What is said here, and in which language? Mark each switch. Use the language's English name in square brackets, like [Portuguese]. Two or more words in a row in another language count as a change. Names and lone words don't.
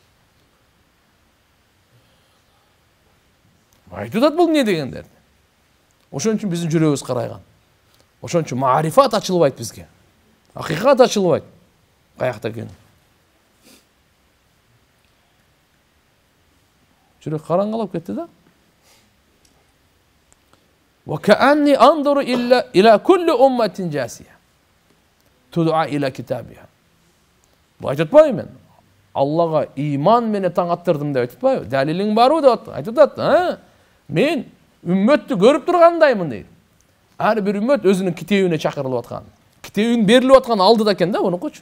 [Kyrgyz] Айтып атат бул эмне дегендер. Ошон үчүн биздин жүрөгүбүз карайган. Ошон үчүн маарифат ачылбайт бизге. Акыйкат ачылбайт. Каякта экен. Жүрөк караңгылап кетти да. [Arabic] وكأني أنظر إلى كل أمة جاثية. تدعى إلى كتابها. [Kyrgyz] Бу айтпайбы мен. Аллага иман менен таң аттырдым деп айтпайбы? Далилиң барбы деп айтып атат. Мен үммөттү көрүп тургандаймын дейт. Ар бир үммөт өзүнүн китебине чакырылып аткан. Китебин берилип аткан алдыда экен да, мунукучу.